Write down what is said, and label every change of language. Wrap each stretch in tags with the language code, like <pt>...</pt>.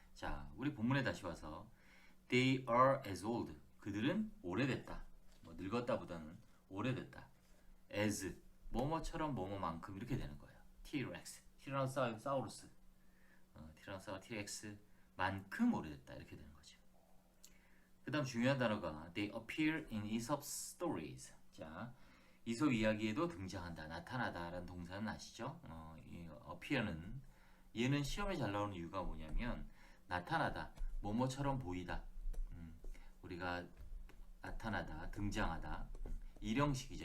<ko>자, 우리 본문에 다시 와서</ko> <en>They are as old.</en> <ko>그들은 오래됐다. 늙었다 보다는 오래됐다. as 뭐뭐처럼 뭐뭐만큼 이렇게 되는 거예요. T-Rex, 티라노사우루스, 티라노사우루스 T-Rex 만큼 오래됐다 이렇게 되는 거죠. 그 다음 중요한 단어가</ko> <en>They appear in Aesop's stories.</en> <ko>자, 이솝 이야기에도 등장한다, 나타나다라는 동사는 아시죠? 이 appear는 얘는 시험에 잘 나오는 이유가 뭐냐면 나타나다, 뭐뭐처럼 보이다. 우리가 나타나다, 등장하다. 일형식이죠.</ko>